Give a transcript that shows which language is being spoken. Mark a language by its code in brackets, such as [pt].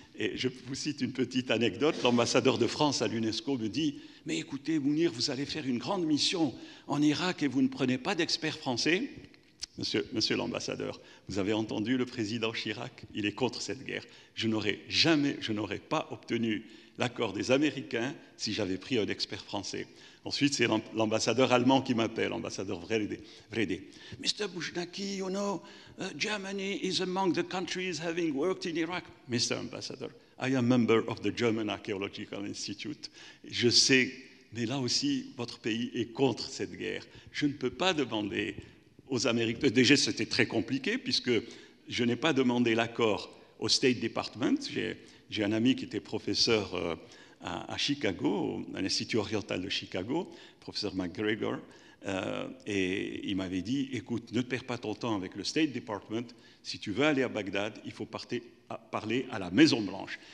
[fr] Et je vous cite une petite anecdote. L'ambassadeur de France à l'UNESCO me dit « Mais écoutez, Mounir, vous allez faire une grande mission en Irak et vous ne prenez pas d'experts français ?» Monsieur l'ambassadeur, vous avez entendu le président Chirac, il est contre cette guerre. Je n'aurais pas obtenu l'accord des Américains si j'avais pris un expert français. Ensuite, c'est l'ambassadeur allemand qui m'appelle, l'ambassadeur Vrede. [en] Mr. Bouchnaki, you know, Germany is among the countries having worked in Iraq. Mr. Ambassador, I am a member of the German Archaeological Institute. [fr] Je sais, mais là aussi, votre pays est contre cette guerre. Je ne peux pas demander aux Américains. Déjà, c'était très compliqué puisque je n'ai pas demandé l'accord au State Department. J'ai un ami qui était professeur à Chicago, à l'Institut oriental de Chicago, professeur McGregor, et il m'avait dit, écoute, ne perds pas ton temps avec le State Department, si tu veux aller à Bagdad, il faut parler à la Maison-Blanche.